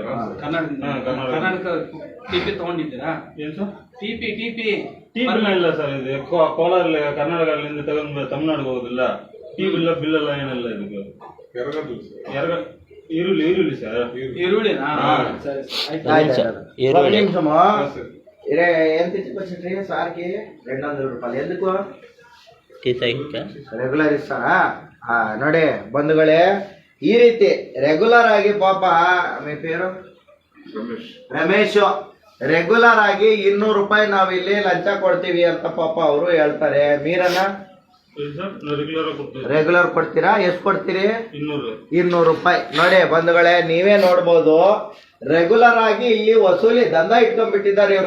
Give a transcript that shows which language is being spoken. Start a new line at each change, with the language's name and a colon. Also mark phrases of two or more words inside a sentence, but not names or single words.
Kannada: ಕರ್ನಾಟಕ ಟಿಪಿ ತಗೊಂಡಿದ್ದೀರಾ? ಏನ್ ಸರ್? ಟಿಪಿ ಇಲ್ಲ ಸರ್. ಇದು ಕೋಲಾರ ಕರ್ನಾಟಕದಿಂದ ತಗೊಂಡು ತಮಿಳ್ನಾಡಿಗೆ ಹೋಗುದಿಲ್ಲ. ಟಿವಿ ಇಲ್ಲ, ಬಿಲ್ ಎಲ್ಲ ಏನಿಲ್ಲ. ಇದಕ್ಕೆ ಈರುಳ್ಳಿ ಸರ್. ಈರುಳ್ಳಿನಾ?
Telugu: ఎంత ఇచ్చుకొచ్చి సార్కి 200 రూపాయలు ఎందుకు ರೆಗ್ಯುಲರ್ ಇస్తాರಾ?
Kannada: ನೋಡಿ ಬಂಧುಗಳೇ, ಈ ರೀತಿ ರೆಗ್ಯುಲರ್ ಆಗಿ ಪಾಪ
Telugu: మీ పేరు
Kannada: ರಮೇಶ್ ರೆಗ್ಯುಲರ್ ಆಗಿ 200 ರೂಪಾಯಿ ನಾವಿಲ್ಲಿ ಲಂಚ ಕೊಡ್ತೀವಿ ಅಂತ ಪಾಪ ಅವರು ಹೇಳ್ತಾರೆ. ಮೀರನ್ನ ರೆಗ್ಯುಲರ್ ಕೊಡ್ತೀರಾ? ಎಷ್ಟು ಕೊಡ್ತೀರಿ? 200 ರೂಪಾಯಿ. ನೋಡಿ ಬಂಧುಗಳೇ, ನೀವೇ ನೋಡ್ಬೋದು, ರೆಗ್ಯುಲರ್ ಆಗಿ ಇಲ್ಲಿ ವಸೂಲಿ ದಂಧ ಇಟ್ಕೊಂಡ್ಬಿಟ್ಟಿದ್ದಾರೆ ಇವರು.